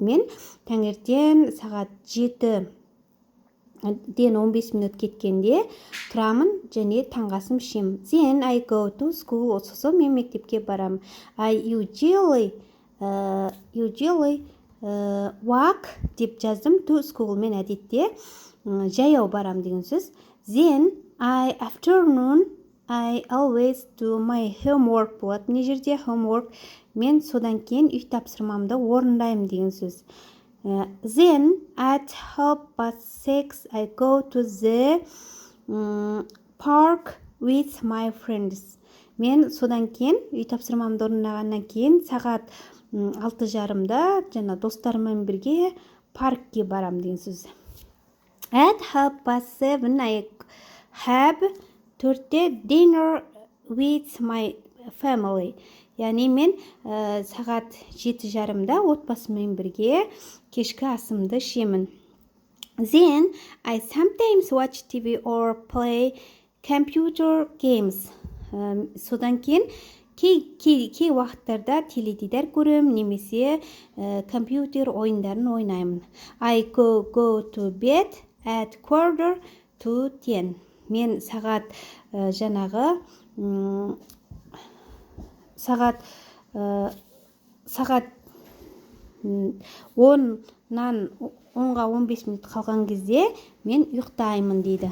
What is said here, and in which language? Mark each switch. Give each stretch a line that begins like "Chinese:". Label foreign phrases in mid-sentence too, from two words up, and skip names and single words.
Kazakh: Мен таңертең сағат 7-ден 15 минут кеткенде тұрамын және таңғасын ішемін.
English: Then I go to school.
Kazakh: Сосын мен мектепке барам.
English: I usually walk
Kazakh: деп жаздым.
English: To school
Kazakh: мен әдетте жаяу барам деген сөз.
English: Then afternoon I always do my homework болады.
Kazakh: Мына жерде homework мен содан кейін үй тапсырмамды орындаймын деген сөз.
English: Then at 6:30 I go to the park with my friends.
Kazakh: Мен содан кейін үй тапсырмамды орындағаннан кейін сағат 6:30-да жаңа достарыммен бірге паркке барам деген сөз.
English: At 7:30 I have 4-те dinner with my family.
Kazakh: Яғни мен сағат 7:30-да отбасыммен бірге кешкі асымды ішемін.
English: Then I sometimes watch TV or play computer games.
Kazakh: Содан кейін кей уақыттарда теледидар көрем, немесе компьютер ойындарын ойнаймын.
English: I go to bed at 9:45.
Kazakh: Мен сағат жаңағы сағат 10-нан 10-ға 15 минут қалған кезде мен ұйықтаймын дейді.